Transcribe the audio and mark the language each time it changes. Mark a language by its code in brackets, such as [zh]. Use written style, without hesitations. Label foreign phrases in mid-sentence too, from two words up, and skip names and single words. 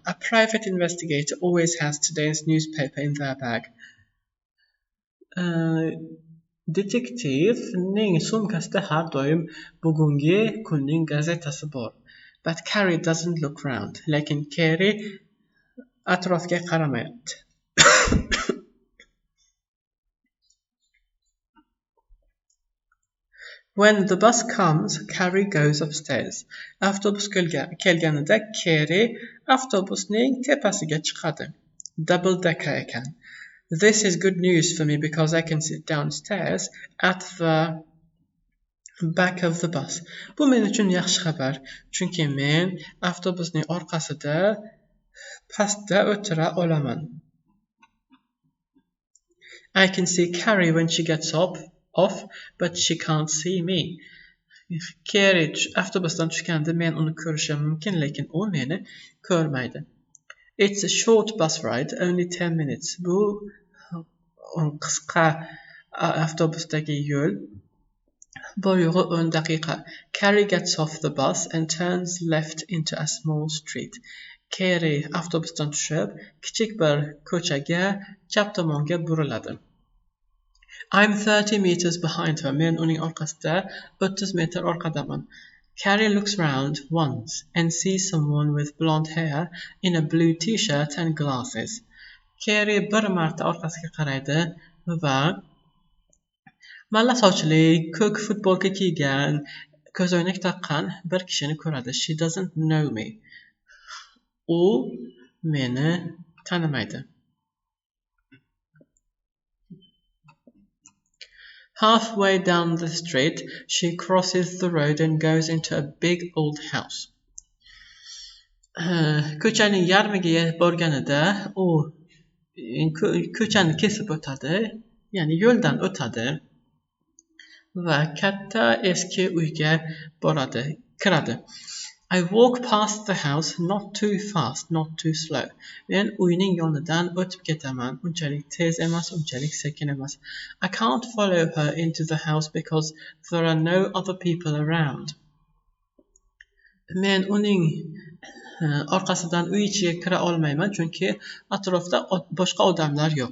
[en] A private investigator always has today's newspaper in their bag. [uz] Detektivning sumkasida har doim bugungi kunning gazetasi bor. [en] But Carrie doesn't look round. [uz] Lekin Carrie atrofga qaramayapti. [en] When the bus comes, Carrie goes upstairs. [uz] Avtobus kelganida Carrie avtobusning tepasiga chiqadi. [en] Double decker [uz] ekan. [en] This is good news for me because I can sit downstairs at the back of the bus. [uz] Bu men uchun yaxshi xabar, chunki men avtobusning orqasida pastda o'tira olaman. [en] I can see Carrie when she gets off, but she can't see me. [uz] Carrie avtobusdan tushganda men uni ko'rishim mumkin, lekin u meni ko'rmaydi. [en] It's a short bus ride, only 10 minutes. [uz] Bu qisqa avtobusdagi yo'l. Boyog'i 10 daqiqa. [en] Carrie gets off the bus and turns left into a small street. [uz] Carrie avtobusdan tushib, kichik bir ko'chaga chap tomonga buriladi. [en] I'm 30 meters behind her. [uz] Men uning orqasida 30 metr orqadaman. [en] Carrie looks round once and sees someone with blonde hair in a blue t-shirt and glasses. [uz] Carrie bir marta orqasiga qaraydi va malla sochli, ko'k futbolka kiygan, ko'zoynak taqqan bir kishini ko'radi. [en] She doesn't know me. [uz] U meni tanimaydi. [en] Halfway down the street, she crosses the road and goes into a big old house. [uz] Ko'chaning yarmiga borganida u ko'chani kesib o'tadi, ya'ni yo'ldan o'tadi va katta eski uyga kiradi. [en] I walk past the house, not too fast, not too slow. [uz] Men uyning yonidan o'tib ketaman, unchalik tez emas, unchalik sekin emas. [en] I can't follow her into the house because there are no other people around. [uz] Men uning orqasidan uy ichiga kira olmayman, chunki atrofda boshqa odamlar yo'q.